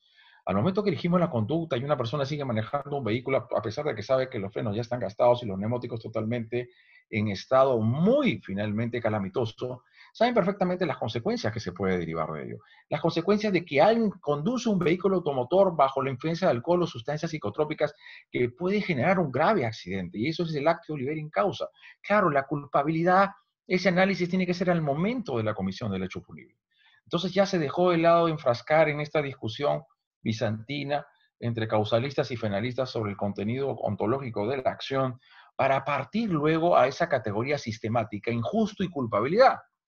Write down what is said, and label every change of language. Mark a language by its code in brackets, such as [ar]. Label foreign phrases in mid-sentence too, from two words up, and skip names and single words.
[es] Al momento que elegimos la conducta y una persona sigue manejando un vehículo a pesar de que sabe que los frenos ya están gastados y los neumáticos totalmente en estado muy finalmente calamitoso, saben perfectamente las consecuencias que se puede derivar de ello. Las consecuencias de que alguien conduce un vehículo automotor bajo la influencia de alcohol o sustancias psicotrópicas que puede generar un grave accidente, y eso es el [la] actio liberi causa. [es] Claro, la culpabilidad, ese análisis tiene que ser al momento de la comisión del hecho punible. Entonces ya se dejó de lado de enfrascar en esta discusión bizantina entre causalistas y penalistas sobre el contenido ontológico de la acción, para partir luego a esa categoría sistemática, injusto y culpabilidad.